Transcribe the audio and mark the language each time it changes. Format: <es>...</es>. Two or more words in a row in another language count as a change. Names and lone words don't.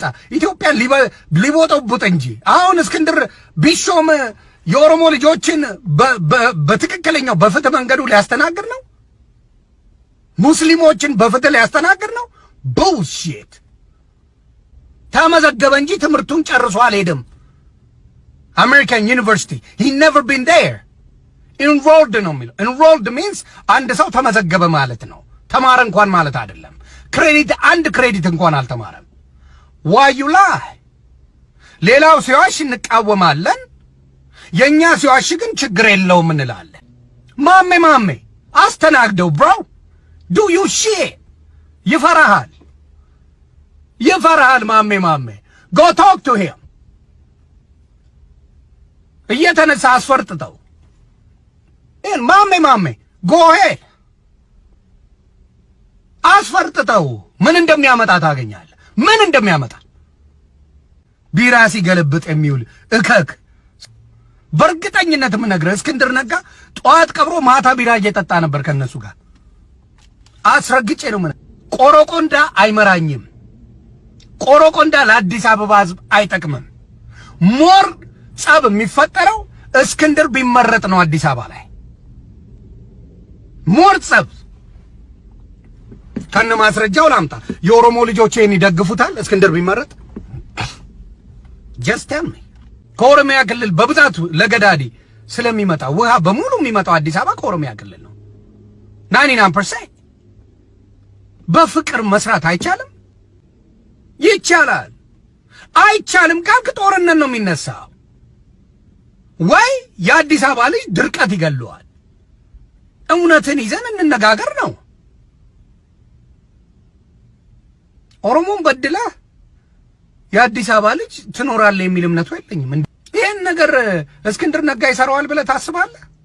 <am>ኢትዮጵያን ሊቦጠቡጥ እንጂ አሁን እስክንድር ቢሾም የኦሮሞ ልጆችን በትክክለኛው በፍትህ መንገዱ ሊያስተናግድ ነው። ሙስሊሞችን በፍትህ ሊያስተናግድ ነው። ቡልሺት ተመዘገበ እንጂ ትምህርቱን ጨርሶ አልሄድም። አሜሪካን ዩኒቨርሲቲ</am> <en>he never been there enrolled</en> <am>ነው የሚለው።</am> <en>enrolled means</en> <am>አንድ ሰው ተመዘገበ ማለት ነው። ተማረ እንኳን ማለት አይደለም። ክሬዲት አንድ ክሬዲት እንኳን አልተማረም።</am> <en>why you lie?</en> <am>ሌላው ሲዋሽ እንቃወማለን፣ የኛ ሲዋሽ ግን ችግር የለውም እንላለን። ማሜ አስተናግደው</am> <en>bro do you shit</en> <am>ይፈራሃል ማሜ</am> <en>go talk to him</en> <am>እየተነሳ አስፈርጥተው ማሜ</am> <en>go ahead</en> <am>አስፈርጥተው ምን እንደሚያመጣ ታገኛለህ። ምን እንደሚያመጣ ቢራ ሲገለብጥ የሚውል እከክ በእርግጠኝነት የምነግርህ እስክንድር ነጋ ጠዋት ቀብሮ ማታ ቢራ እየጠጣ ነበር ከነሱ ጋር። አስረግጬ ነው ምን ቆሮቆንዳ አይመራኝም። ቆሮቆንዳ ለአዲስ አበባ ሕዝብ አይጠቅምም። ሞር ጸብ የሚፈጠረው እስክንድር ቢመረጥ ነው። አዲስ አበባ ላይ ሞር ጸብ ከነ ማስረጃው ላምጣ። የኦሮሞ ልጆች ይሄን ይደግፉታል እስክንድር ቢመረጥ?</am> <en>just tell me።</en> <am>ከኦሮሚያ ክልል በብዛት ለገዳዲ ስለሚመጣ ውሃ በሙሉ የሚመጣው አዲስ አበባ ከኦሮሚያ ክልል ነው። 99% በፍቅር መስራት አይቻልም? ይቻላል። አይቻልም ካልክ ጦርነት ነው የሚነሳው። ወይ የአዲስ አበባ ልጅ ድርቀት ይገለዋል። እውነትን ይዘን እንነጋገር ነው። ኦሮሞን በድላ የአዲስ አበባ ልጅ ትኖራለህ የሚል እምነቱ የለኝም። ይሄን ነገር እስክንድር ነጋ ይሰራዋል ብለህ ታስባለህ?</am>